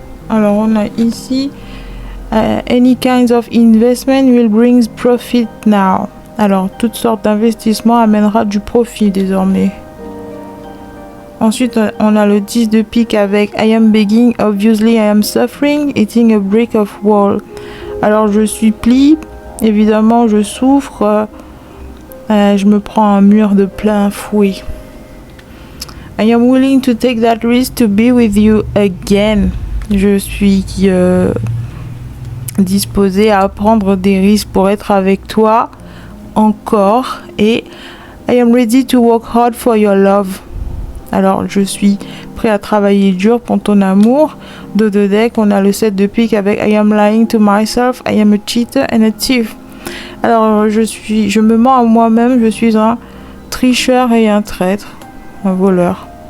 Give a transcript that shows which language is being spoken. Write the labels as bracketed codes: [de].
[fr] Alors on a ici [en] any kinds of investment will bring profit now. [fr] Alors toutes sortes d'investissements amènera du profit désormais. Ensuite on a le 10 de pique avec [en] I am begging, obviously I am suffering, eating a brick of wall. [fr] Alors je supplie, évidemment je souffre, je me prends un mur de plein fouet. [en] I am willing to take that risk to be with you again. [fr] Je suis disposée à prendre des risques pour être avec toi encore. Et [en] I am ready to work hard for your love. [fr] Alors je suis prêt à travailler dur pour ton amour. De deck, on a le 7 de pique avec [en] I am lying to myself, I am a cheater and a thief. [fr] Alors je me mens à moi-même, je suis un tricheur et un traître, un voleur.